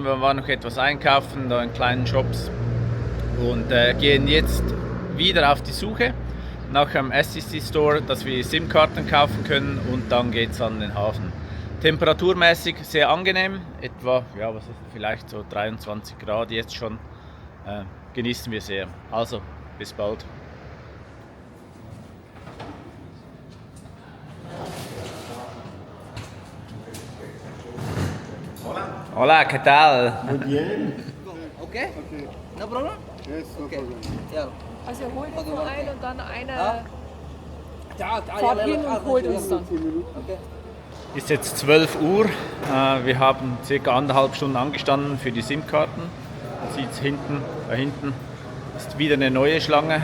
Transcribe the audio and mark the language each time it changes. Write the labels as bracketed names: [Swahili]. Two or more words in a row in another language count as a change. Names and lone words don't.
[German] Wir waren noch etwas einkaufen, da in kleinen Shops und gehen jetzt wieder auf die Suche nach einem STC Store, dass wir SIM-Karten kaufen können und dann geht es an den Hafen. Temperaturmäßig sehr angenehm, etwa ja, was ist, vielleicht so 23 Grad jetzt schon, genießen wir sehr. Also, bis bald. [Spanish] Hola, ¿qué tal? Muy bien. [English] Okay? No problem? Yes, no Okay. problem. Yeah. [German] Also ihr holt jetzt nur ein und dann eine Ja, fahrt hin und holt uns dann. 10 Minuten. Okay. Ist jetzt 12 Uhr. Wir haben ca. 1,5 Stunden angestanden für die SIM-Karten. Man sieht es hinten, da hinten ist wieder eine neue Schlange.